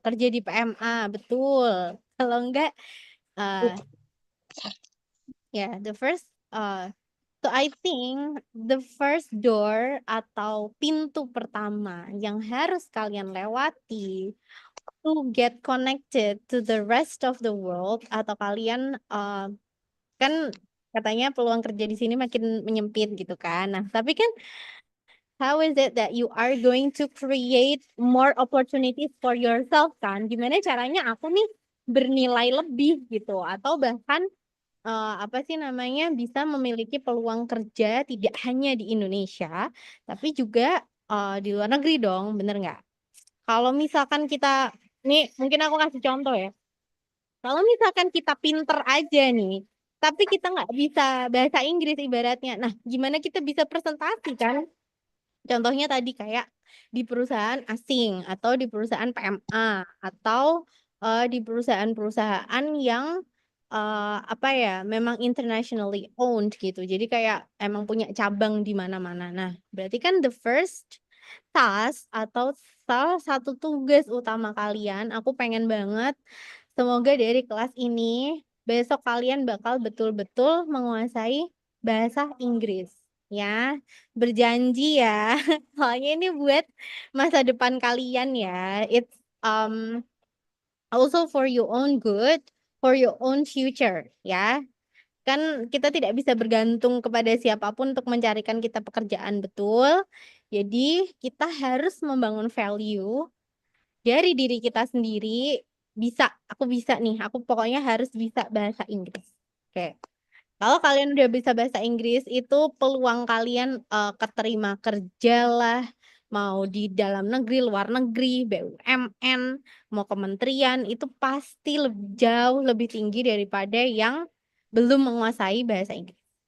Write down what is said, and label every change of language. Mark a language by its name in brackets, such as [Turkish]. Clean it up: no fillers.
[Indonesian] Kerja di PMA, betul. Kalau enggak ya, [English] the first so I think the first door [Indonesian] atau pintu pertama yang harus kalian lewati [English] to get connected to the rest of the world [Indonesian] atau kalian kan katanya peluang kerja di sini makin menyempit gitu kan. Nah, tapi kan [English] how is it that you are going to create more opportunities for yourself kan? [Indonesian] Gimana caranya aku nih bernilai lebih gitu atau bahkan apa sih namanya bisa memiliki peluang kerja tidak hanya di Indonesia tapi juga di luar negeri dong, bener nggak? Kalau misalkan kita nih mungkin aku kasih contoh ya. Kalau misalkan kita pinter aja nih, tapi kita nggak bisa bahasa Inggris ibaratnya. Nah, gimana kita bisa presentasi kan? Contohnya tadi kayak di perusahaan asing atau di perusahaan PMA atau di perusahaan-perusahaan yang apa ya, memang [English] internationally owned [Indonesian] gitu. Jadi kayak emang punya cabang di mana-mana. Nah, berarti kan [English] the first task [Indonesian] atau salah satu tugas utama kalian, aku pengen banget semoga dari kelas ini besok kalian bakal betul-betul menguasai bahasa Inggris. Ya, berjanji ya. Soalnya ini buat masa depan kalian ya. [English] It's also for your own good, for your own future ya. [Indonesian] Kan kita tidak bisa bergantung kepada siapapun untuk mencarikan kita pekerjaan betul. Jadi kita harus membangun value dari diri kita sendiri. Bisa, aku bisa nih. Aku pokoknya harus bisa bahasa Inggris. Oke. Kalau kalian udah bisa bahasa Inggris, itu peluang kalian keterima kerja lah, mau di dalam negeri, luar negeri, BUMN, mau kementerian, itu pasti jauh lebih tinggi daripada yang belum menguasai bahasa Inggris.